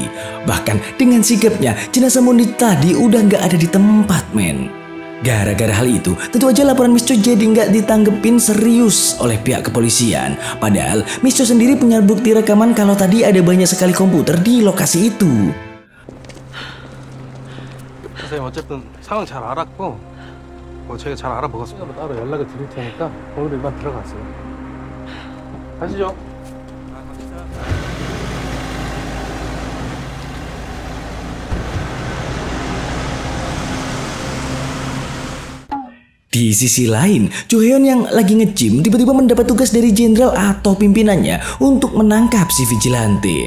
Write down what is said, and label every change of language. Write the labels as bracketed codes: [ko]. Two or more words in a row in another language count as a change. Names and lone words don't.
[id] Bahkan dengan sigapnya, jenazah Monde tadi udah nggak ada di tempat men. Gara-gara hal itu, tentu aja laporan Miss Choi jadi nggak ditanggepin serius oleh pihak kepolisian. Padahal Miss Choi sendiri punya bukti rekaman kalau tadi ada banyak sekali komputer di lokasi itu. [ko] 선생님 어쨌든 상황 잘 알았고 저희가 잘 알아보겠습니다. 따로 연락을 드릴 테니까 오늘 일반 들어가세요. 가시죠. [id] Di sisi lain, Jo-heon yang lagi nge-gym tiba-tiba mendapat tugas dari jenderal atau pimpinannya untuk menangkap si vigilante.